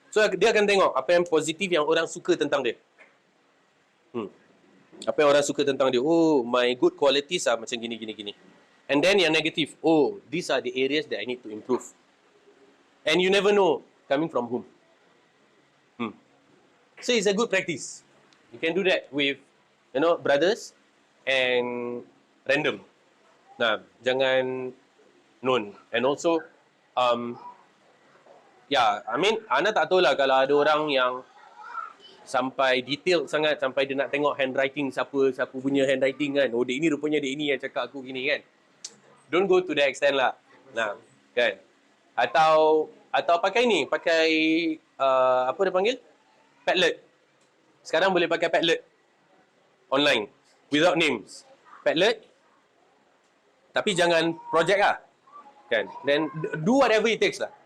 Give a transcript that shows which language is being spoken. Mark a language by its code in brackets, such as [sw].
[ms] So dia akan tengok apa yang positif yang orang suka tentang dia. Apa yang orang suka tentang dia. [en] Oh, my good qualities are [ms] macam gini. [en] And then [ms] yang negatif. [en] Oh, these are the areas that I need to improve. And you never know coming from whom. So it's a good practice. You can do that with, brothers and random. [ms] Nah, jangan known. And also, Ana tak tahu lah kalau ada orang yang sampai detail sangat, sampai dia nak tengok handwriting siapa punya handwriting kan. Oh, dia ini rupanya dia ini yang cakap aku gini kan. [en] Don't go to that extent lah. [ms] Nah, kan. Atau pakai ni, apa dia panggil? Padlet. Sekarang boleh pakai Padlet online [en] without names. [ms] Padlet. Tapi jangan project lah. Kan? [en] Then do whatever it takes [ms] lah.